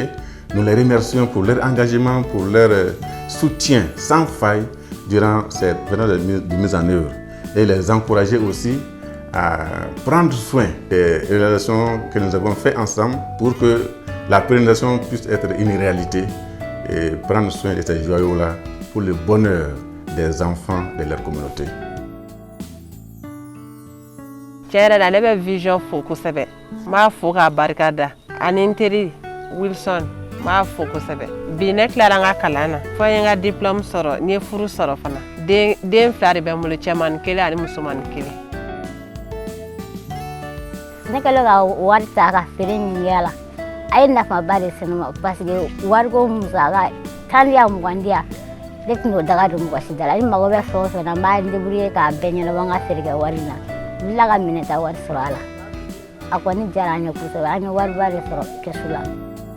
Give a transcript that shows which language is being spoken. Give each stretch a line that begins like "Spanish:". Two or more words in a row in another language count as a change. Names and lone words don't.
French: Nous les remercions pour leur engagement, pour leur soutien sans faille durant cette période de mise en œuvre. Et les encourager aussi à prendre soin des relations que nous avons faites ensemble pour que la pérennisation puisse être une réalité et prendre soin de ces joyaux-là pour le bonheur des enfants de leur communauté.
Bambara: Tiɲɛ na ne bɛ vision fo kosɛbɛ n b'a fo k'a barikada ani n teri Wilson n b'a fo kosɛbɛ bi ne tilara n ka kalan na fo n ye n ka diplôme sɔrɔ n ye furu sɔrɔ fana den 2 de bɛ n bolo cɛmanin 1 ani musomanin 1. Ne kɛlen ka wari ta ka feere min kɛ a la a ye nafaba de se ne ma
French: parce que
Bambara: wariko musaka 10 ya 20 ya ne tɛn'o daga don mɔgɔ si da la ni mago bɛ fɛn o fɛn na n b'a débrouiller k'a bɛɛ ɲɛnabɔ n ka feerekɛ wari la n tila ka minɛta wari sɔrɔ a la a kɔni diyara an ye kosɛbɛ an ye wariba de sɔrɔ kɛsu la.